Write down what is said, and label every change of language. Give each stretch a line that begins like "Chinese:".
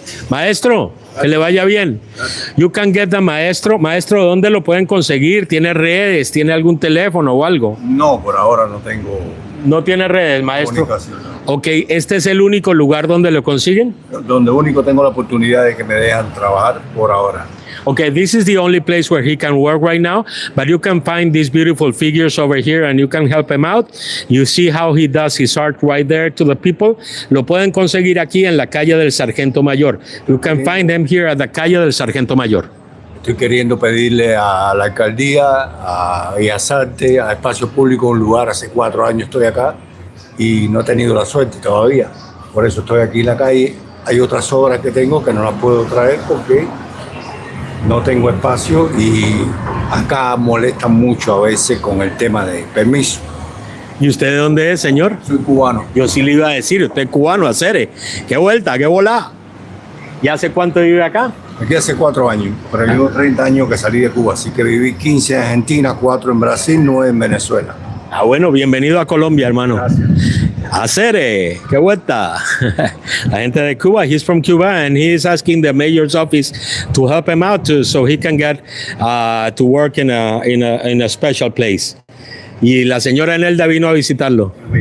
Spanish: Maestro, que le vaya bien.
English: You can get the maestro.
Spanish: Maestro, ¿dónde lo pueden conseguir? ¿Tiene redes? ¿Tiene algún teléfono o algo? No, por ahora no tengo No tiene redes, maestro. comunicación. Ok, ¿este es el único lugar donde lo consiguen? Donde único tengo la oportunidad de que me dejan trabajar por ahora.
English: Okay, this is the only place where he can work right now, but you can find these beautiful figures over here and you can help him out. You see how he does his art right there to the people.
Spanish: Lo pueden conseguir aquí en la calle del Sargento Mayor.
English: You can find him here at the calle del Sargento Mayor.
Spanish: Estoy queriendo pedirle a la alcaldía, a Bellas Artes, a Espacio Público un lugar. Hace 4 años estoy acá y no he tenido la suerte todavía. Por eso estoy aquí en la calle. Hay otras obras que tengo que no las puedo traer porque no tengo espacio y acá molestan mucho a veces con el tema de permiso. ¿Y usted de dónde es, señor? Soy cubano. Yo sí le iba a decir, usted es cubano, Acere. ¡Qué vuelta, qué volá! ¿Y hace cuánto vive acá? Aquí hace 4 años, pero llevo 30 años que salí de Cuba, así que viví 15 en Argentina, 4 en Brasil, 9 en Venezuela. Ah, bueno, bienvenido a Colombia, hermano. Gracias. Acere, qué vuelta. La gente de Cuba,
English: he's from Cuba and he is asking the mayor's office to help him out so he can get to work in a special place.
Spanish: Y la señora Enelda vino a visitarlo.